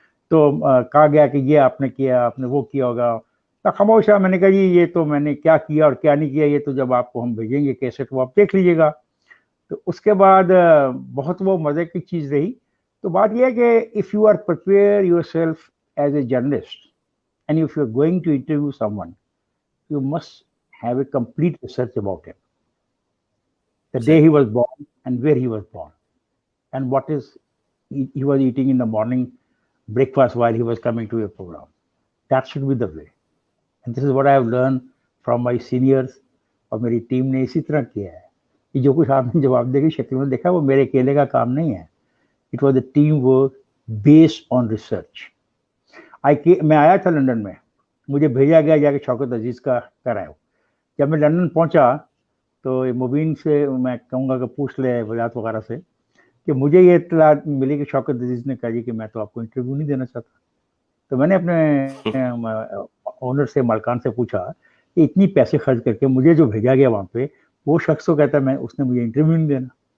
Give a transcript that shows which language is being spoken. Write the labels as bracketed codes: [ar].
[hi] तो कहा गया कि ये आपने किया, आपने वो किया होगा, तो खामोश है। मैंने कहा जी ये तो मैंने क्या किया और क्या नहीं किया ये तो जब आपको हम भेजेंगे कैसेट वो आप देख लीजिएगा। तो उसके बाद बहुत वो मज़े की चीज़ रही। तो बात यह है कि [en] If you are prepare yourself as a journalist and if you're going to interview someone, you must have a complete research about him. The day he was born and where he was born and what is he was eating in the morning breakfast while he was coming to your program. That should be the way. And this is what I have learned from my seniors [hi] और मेरी team ने इसी तरह किया है कि जो कुछ आपने जवाब देगी शक्ल में देखा वो मेरे अकेले का काम नहीं है। [en] It was a teamwork based on research. [hi] मैं आया था लंदन में, मुझे भेजा गया जाके शौकत अजीज का कराया। जब मैं लंदन पहुंचा तो मुबीन से मैं कहूँगा कि पूछ ले वजात वगैरह से कि मुझे ये इत्तला मिली कि शौकत अजीज ने कहा जी कि मैं तो आपको इंटरव्यू नहीं देना चाहता। तो मैंने अपने ओनर से मालकान से पूछा कि इतनी पैसे खर्च करके मुझे जो भेजा गया वहाँ पे वो शख्स को कहता है उसने मुझे इंटरव्यू नहीं देना।